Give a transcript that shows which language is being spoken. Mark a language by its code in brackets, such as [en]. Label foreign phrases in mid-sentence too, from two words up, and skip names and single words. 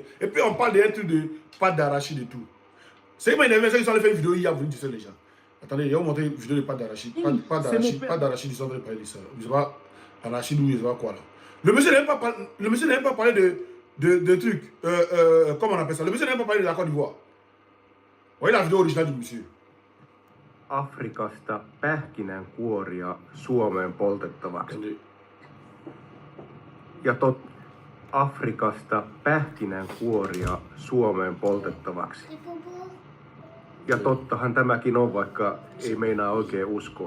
[fr] Et puis on parle d'un truc de pâte d'arachide et tout. C'est comment il avait fait, ils ont fait une vidéo hier, vous distraire les gens. Attendez, il y a montré une vidéo de pâte d'arachide. Pâte d'arachide, ils sont en train de parler de ça. Je ne sais pas, arachide ou je ne sais pas quoi là. Le monsieur n'a même pas parlé de trucs. Comment on appelle ça? Le monsieur n'a même pas parlé de la Côte d'Ivoire. Voyez la vidéo originale du monsieur. [fi] Afrikasta pähkinänkuoria Suomeen poltettavaksi. ja Afrikasta pähkinänkuoria Suomeen poltettavaksi. Ja tottahan tämäkin on, vaikka ei meinaa oikein uskoa.